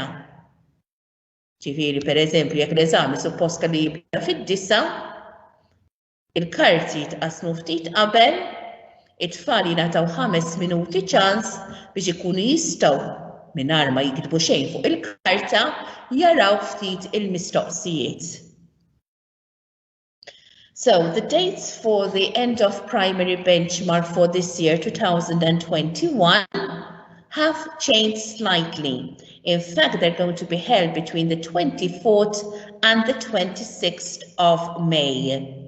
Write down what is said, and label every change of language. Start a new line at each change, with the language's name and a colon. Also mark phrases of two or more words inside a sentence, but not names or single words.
Maltese: Ġifieri pereżempju jekk l-eżami suppost kellu jibda fid-9, il-karti jitqasmu ftit qabel, it-tfal jingħataw 5 minuti ċans biex ikunu jistgħu mingħajr ma jiktbu xejn fuq il-karta jaraw ftit il-mistoqsijiet.
English: So the dates for the end of primary benchmark for this year, 2021, have changed slightly. In fact, they're going to be held between the 24th and the 26th of May.